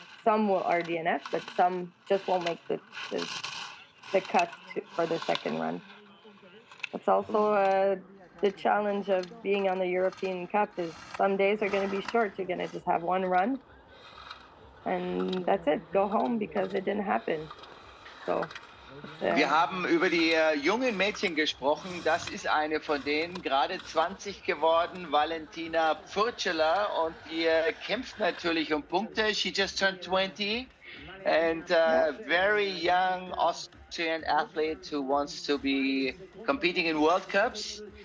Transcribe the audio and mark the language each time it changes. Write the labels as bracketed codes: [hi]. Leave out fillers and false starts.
[en] Some will RDNF, but some just won't make the cut for the second run. It's also the challenge of being on the European Cup is some days are going to be short. You're going to just have one run, and that's it. Go home because it didn't happen. So. [de] Wir haben über die jungen Mädchen gesprochen. Das ist eine von denen, gerade 20 geworden, Valentina Pfurcela. Und die kämpft natürlich um Punkte. [en] She just turned 20 and a very young Austrian athlete who wants to be competing in World Cups.